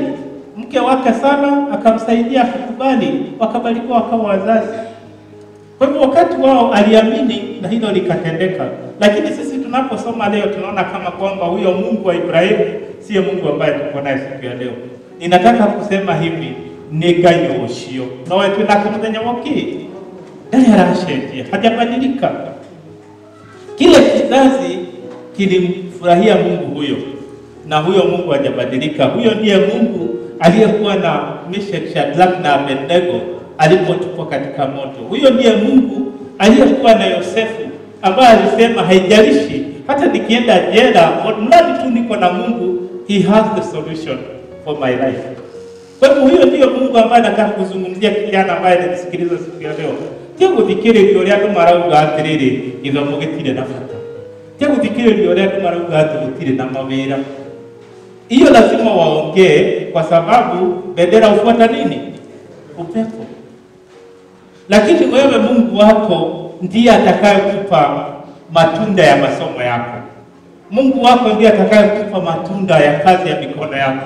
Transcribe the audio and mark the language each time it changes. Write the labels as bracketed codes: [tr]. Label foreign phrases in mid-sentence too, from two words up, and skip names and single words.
[sw] Mke wake Sara akamsaidia kukubali, wakabarikiwa wakawa wazazi. Kwa hivyo wakati wao aliamini na hilo likatendeka. Lakini sisi tunaposoma leo tunaona kama kwamba huyo Mungu wa Ibrahimu sio Mungu ambaye tuko naye siku ya leo. Ninataka kusema hivi, [ki] Ngai ucio no wetu na kumuthenya woki ndari arashenjia, [sw] hajabadilika. Kile kizazi kilimfurahia Mungu huyo, na huyo Mungu hajabadilika. Huyo ndiye Mungu aliyekuwa na Meshach, Shadrach na Abednego alipotupwa katika moto. Huyo ndiye Mungu aliyekuwa na Yosefu, ambaye alisema haijalishi hata nikienda jela, mradi tu niko na Mungu, [en] he has the solution for my life. [sw] Kwa hivyo huyo ndiyo Mungu ambaye nataka kuzungumzia kijana ambaye anasikiliza siku ya leo. [ki] Tia kuthikiriria uria andu marauga atiriri githomo gitire na bata. Tia kuthikiriria uria andu marauga ati gutire na mawira. [sw] Hiyo lazima waongee, kwa sababu bendera hufuata nini? Upepo. Lakini wewe Mungu wako ndiye atakayekupa matunda ya masomo yako. Mungu wako ndiye atakayekupa matunda ya kazi ya mikono yako.